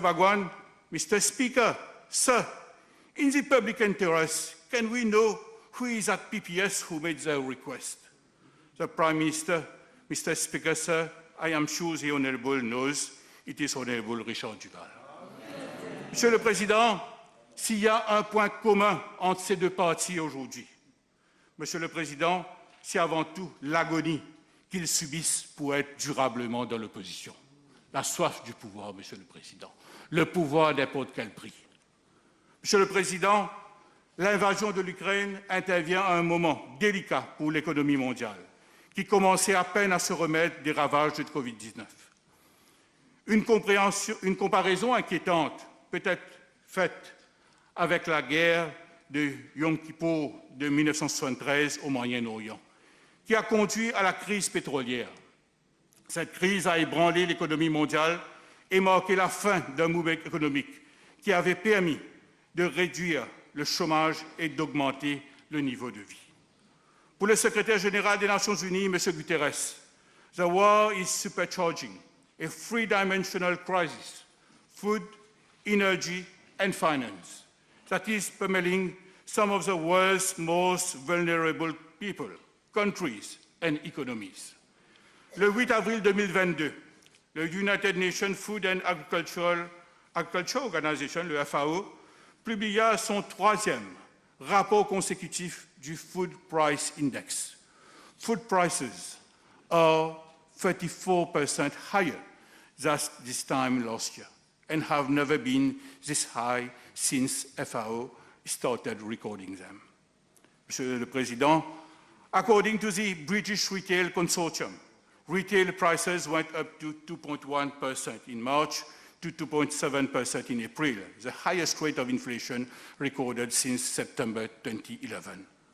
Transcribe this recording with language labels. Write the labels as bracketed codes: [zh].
[en] Bagwan, Mr. Speaker, sir, in the public interest, can we know who is at PPS who made the request? The Prime Minister, Mr. Speaker, sir, I am sure the Honourable knows it is Honourable Richard Duval. [fr] Monsieur le Président, s'il y a un point commun entre ces deux partis aujourd'hui, Monsieur le Président, c'est avant tout l'agonie qu'ils subissent pour être durablement dans l'opposition. La soif du pouvoir, Monsieur le Président. Le pouvoir à n'importe quel prix. Monsieur le Président, L'invasion de l'Ukraine intervient à un moment délicat pour l'économie mondiale, qui commençait à peine à se remettre des ravages de Covid-19. Une comparaison inquiétante peut être faite avec la guerre de Yom Kippour de 1973 au Moyen-Orient, qui a conduit à la crise pétrolière. Cette crise a ébranlé l'économie mondiale et marqué la fin d'un mouvement économique qui avait permis de réduire le chômage et d'augmenter le niveau de vie. Pour le secrétaire général des Nations Unies, M. [en] Guterres, the war is supercharging a three-dimensional crisis, food, energy, and finance, that is pummeling some of the world's most vulnerable people, countries, and economies. [fr] Le 8 avril 2022, le United Nations Food and Agriculture Organization, le FAO, publia son troisième rapport consécutif du Food Price Index. [en] Food prices are 34% higher than this time last year and have never been this high since FAO started recording them. [fr] Monsieur le Président, [en] according to the British Retail Consortium, retail prices went up to 2.1% in March to 2.7% in April, the highest rate of inflation recorded since September 2011.